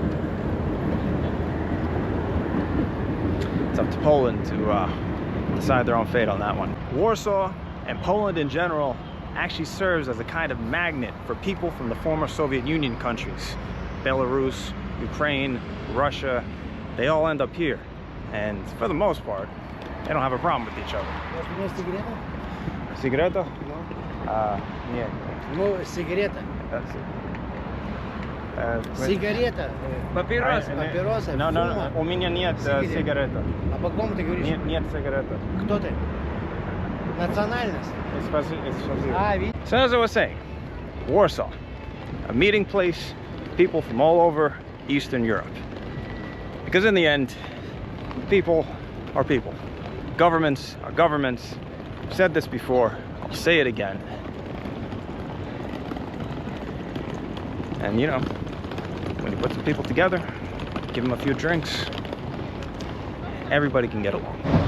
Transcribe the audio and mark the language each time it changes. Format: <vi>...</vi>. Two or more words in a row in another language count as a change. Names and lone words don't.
<en>It's up to Poland to decide their own fate on that one. Warsaw and Poland in general actually serves as a kind of magnet for people from the former Soviet Union countries. Belarus, Ukraine, Russia, they all end up here. And for the most part, they don't have a problem with each other.</en> <pl>Cigareta? Nie. No, cigareta.</pl> <ru>Сигарета. Папиросы. No, у меня нет сигарета. А по кому ты говоришь? Нет сигарета. Кто ты? Национальность? видишь?</ru> <en>So as I was saying, Warsaw, a meeting place, people from all over Eastern Europe. Because in the end, people are people. Governments are governments. I've said this before, I'll say it again. And you know, when you put some people together, give them a few drinks, everybody can get along.</en>